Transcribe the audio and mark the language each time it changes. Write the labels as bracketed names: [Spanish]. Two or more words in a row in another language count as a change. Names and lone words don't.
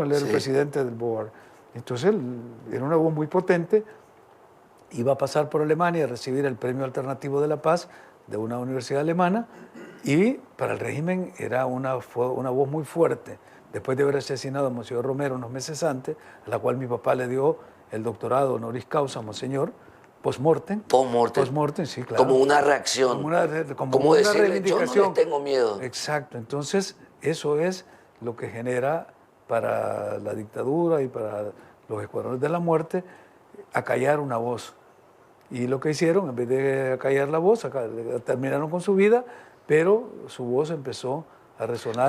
[Spanish] Él era el presidente del board. Entonces él era una voz muy potente, iba a pasar por Alemania a recibir el Premio Alternativo de la Paz de una universidad alemana, y para el régimen fue una voz muy fuerte. Después de haber asesinado a Monseñor Romero unos meses antes, a la cual mi papá le dio el doctorado [Latin] honoris causa, [Spanish] Monseñor, post-mortem. Post-mortem. Post-mortem, sí, claro. Como una reacción. Como una decirle, reivindicación. Yo no le tengo miedo. Exacto. Entonces, eso es lo que genera para la dictadura y para los escuadrones de la muerte acallar una voz. Y lo que hicieron, en vez de acallar la voz, terminaron con su vida, pero su voz empezó a resonar.